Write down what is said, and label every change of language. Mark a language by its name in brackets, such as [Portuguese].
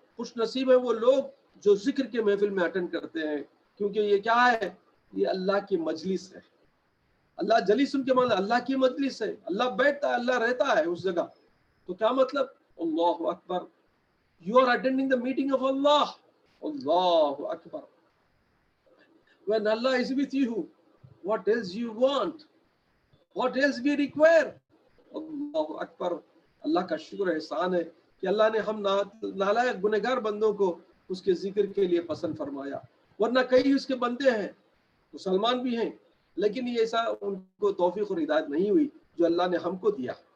[Urdu] خوش نصیب ہے وہ لوگ جو ذکر کے محفل میں اٹینڈ کرتے ہیں, کیونکہ یہ کیا ہے؟ یہ اللہ کی مجلس ہے. اللہ جلیس ان کے معنی اللہ کی مجلس ہے. اللہ بیٹھتا ہے, اللہ رہتا ہے اس جگہ. تو کیا مطلب؟ [Arabic] اللہ اکبر, [English] You are attending the meeting of Allah. [Arabic] اللہ اکبر. [English] When Allah is with you, what else you want? What else we require? [Arabic] اللہ اکبر. [Urdu] اللہ کا شکر احسان ہے کہ اللہ نے ہم نالائق گنہگار بندوں کو اس کے ذکر کے لیے پسند فرمایا. ورنہ کئی اس کے بندے ہیں, مسلمان بھی ہیں, لیکن یہ ایسا ان کو توفیق اور ہدایت نہیں ہوئی جو اللہ نے ہم کو دیا.